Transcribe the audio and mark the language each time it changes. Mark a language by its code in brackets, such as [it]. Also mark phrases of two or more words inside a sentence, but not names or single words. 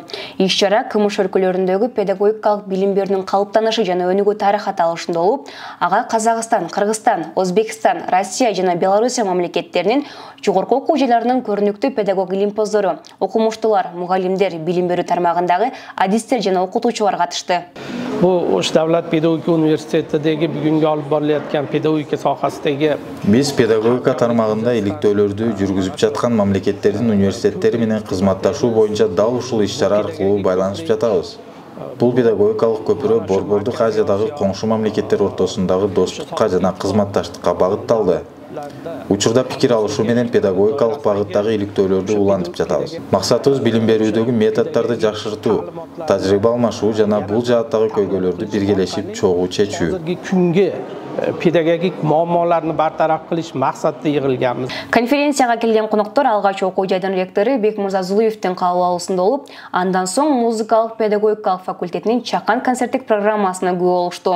[ky] Иш-чара КМШ өлкөлөрүндөгү педагогикалык билим берүүнүн калыптанышы жана өнүгүү тарыхы аталышында болуп, ага Казакстан, Кыргызстан, Өзбекстан, Россия жана Белоруссия мамлекеттеринин жогорку окуу жайларынын көрүнүктүү педагог илимпоздору, окумуштуулар, мугалимдер, билим берүү тармагындагы адистер жана окутуучулар катышты. [uz] Bu Osh davlat pedagogika universitetidagi bugungi olib borilayotgan pedagogika sohasidagi [ky] Биз педагогика тармагында иликтөөлөрдү жүргүзүп жаткан мамлекеттердин университеттери менен кызматташуу боюнча дал ушул иш-чара аркылуу байланышып жатабыз. Бул педагогикалык көпүрө Борбордук Азиядагы коңшу мамлекеттер ортосундагы достукка жана кызматташтыкка багытталды. Учурда пикир алышуу менен педагогикалык багыттагы иликтөөлөрдү улантып жатабыз. Максатыбыз билим берүүдөгү методдорду жакшыртуу, тажрыйба алмашуу жана бул жааттагы көйгөйлөрдү биргелешип чогуу чечүү. [uz] Pedagogik muammolarni bartaraf qilish maqsadida yig'ilganmiz. [ky] Konferensияга келген коноктор алгач окуу жайдын ректору Бекмырза Зулуевдин кабыл алуусунда болуп, андан соң музыкалык педагогикалык факультетинин чакан концерттик программасына күбө болушту.